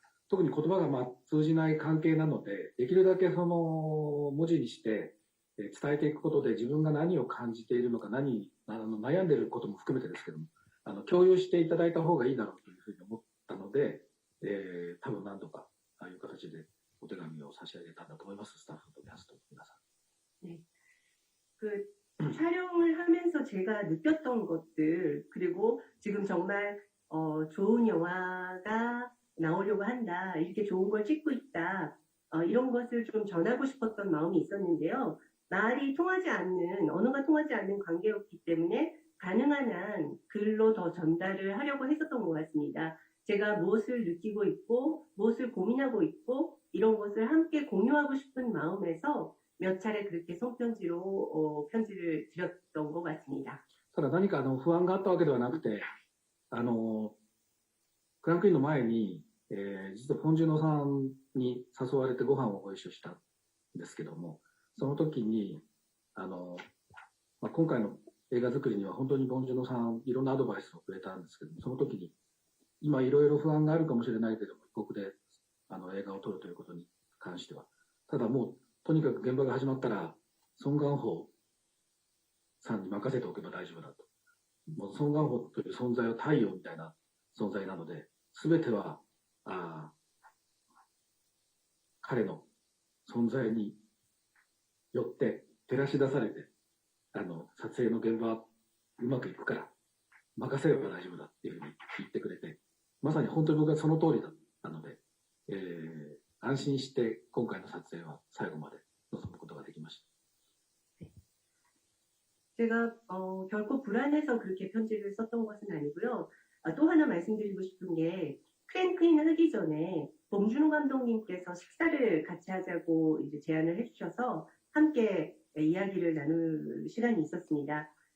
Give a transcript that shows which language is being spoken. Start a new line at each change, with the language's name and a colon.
Japanese: 特に言葉が通じない関係なので、できるだけその文字にして伝えていくことで自分が何を感じているのか、悩んでいることも含めてですけども、共有していただいた方がいいだろうというふうに思ったので、多分何度かああいう形でお手紙を差し上げたんだと思います。スタッフとキャストの皆さん。
Korean: 네. 그 촬영을 하면서 제가 느꼈던 것들 그리고 지금 정말 좋은 영화가 나오려고 한다. 이렇게 좋은 걸 찍고 있다. 이런 것을 좀 전하고 싶었던 마음이 있었는데요. 말이 통하지 않는 언어가 통하지 않는 관계였기 때문에 가능한 한 글로 더 전달을 하려고 했었던 것 같습니다. 제가 무엇을 느끼고 있고 무엇을 고민하고 있고 이런 것을 함께 공유하고 싶은 마음에서 몇 차례 그렇게 손편지로 편지를 드렸던 것 같습니다.
Japanese: ただ何か不安があったわけではなくて、クランクインの前に、実はポンジュノさんに誘われてご飯をご一緒したんですけども、その時に今回の映画作りには本当にポンジュノさんいろんなアドバイスをくれたんですけども、その時に今いろいろ不安があるかもしれないけども、異国で映画を撮るということに関しては、ただもうとにかく現場が始まったらソン・ガンホさんに任せておけば大丈夫だと。もうソン・ガンホという存在は太陽みたいな存在なので、全ては彼の存在によって照らし出されて、撮影の現場はうまくいくから任せれば大丈夫だっていうふうに言ってくれて、まさに本当に僕はその通りだったので、安心して今回の撮影は最後まで臨むことができました。
Korean: 제가 결코 불안해서 그렇게 편지를 썼던 것은 아니고요. 또 하나 말씀드리고 싶은 게 크랭크인을 하기 전에 봉준호 감독님께서 식사를 같이 하자고 이제 제안을 해주셔서 함께 이야기를 나눌 시간이 있었습니다.